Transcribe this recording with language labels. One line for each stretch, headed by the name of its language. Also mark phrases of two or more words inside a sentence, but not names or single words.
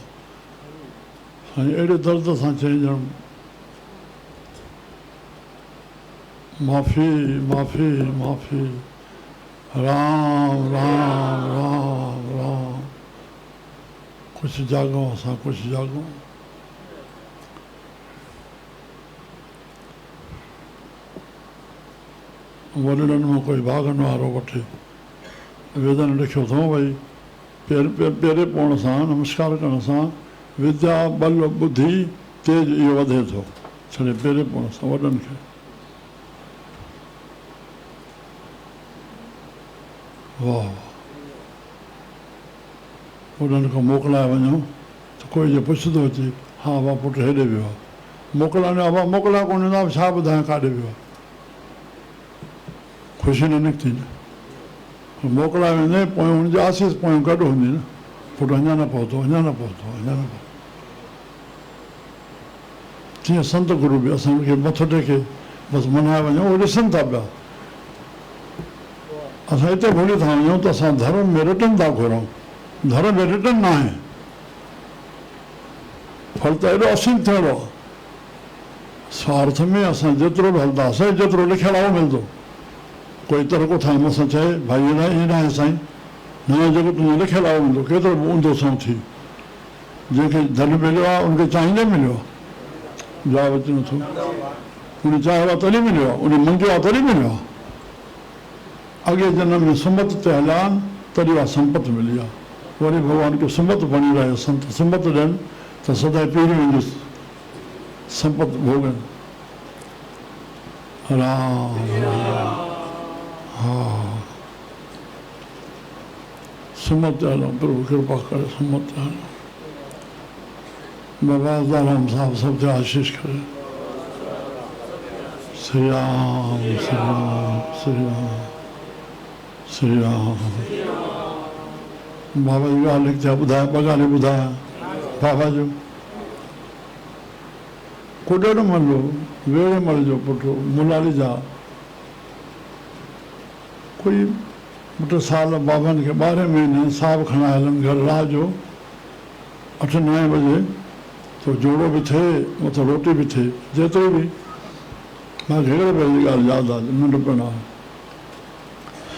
Sindhi: साईं अहिड़े दर्द सां चई ॼण माफ़ी माफ़ी माफ़ी, राम राम राम राम, कुझु जाॻूं असां, कुझु जाॻूं। वॾड़नि मां कोई भाॻनि वारो वठे, वेदन लिखियो अथऊं भई पेरे पवण सां, नमस्कार करण सां विद्या बल बुद्धि तेज इहो वधे थो, छॾे पेरे पवण सां वॾनि खे। वाह, वॾनि खां मोकिलाए वञो त कोई जो पुछंदो अचे, हा वाह पुटु हेॾे वियो आहे, मोकिलाईंदो आहे, मोकिलाए कोन ॾींदा, छा ॿुधायां काॾे वियो आहे, ख़ुशी न निकिती न, मोकिलाए वेंदे पोइ हुनजी आसीस पोइ गॾु हूंदी न, पुटु अञा न पहुतो, अञा न पहुतो, अञा न पहुतो। तीअं संत गुरू बि असांखे मथो टेके बसि मनाए वञूं, उहे ॾिसनि था पिया। असां हिते भुली था वञूं त असां धर्म में रिटर्न था घुरूं, धर्म में रिटर्न न आहे, फल त एॾो असीम थियणो आहे। स्वार्थ में असां जेतिरो बि हलंदासीं जेतिरो लिखियलु आहे मिलंदो, कोई तरक़ो ठाहे मूंसां चए भाई ईअं न आहे साईं, न जेको तुंहिंजो लिखियलु आहे मिलंदो, केतिरो बि ऊंधो सां थी, जंहिंखे धन मिलियो आहे उनखे चाहींदे मिलियो आहे, जवाबु अचे नथो, उन चाहियो आहे तॾहिं मिलियो आहे, उन मंगियो आहे तॾहिं मिलियो आहे, अॻे जनम में सुमत ते हलिया आहिनि तॾहिं उहा संपत मिली आहे। वरी भॻवान खे सुमत बणी रहियो, संत सुमत ॾियनि त सदाईं पीढ़ियुनि जी संपत भोगनि। राम हा सुमत हलूं, प्रभु कृपा करे सुमत हलूं, बाबा दाराम साहब सब ते आशीष करे। श्री राम श्री राम श्री राम श्री राम। बाबा जी ॻाल्हि लिखी थिया ॿुधाया, ॿ ॻाल्हियूं ॿुधाया बाबा जो। कुॾणमल वेड़ेमल जो पुटु मुलाली जा कोई 2 साल बाबनि खे 12 महीने साहब खणाए हलनि घर रात जो 8-9 बजे, तो जोड़ो बि थिए मथां रोटी बि थिए, जेतिरो बि मूंखे हिकिड़े भेरे जी ॻाल्हि यादि आहे, नंढपण आहे।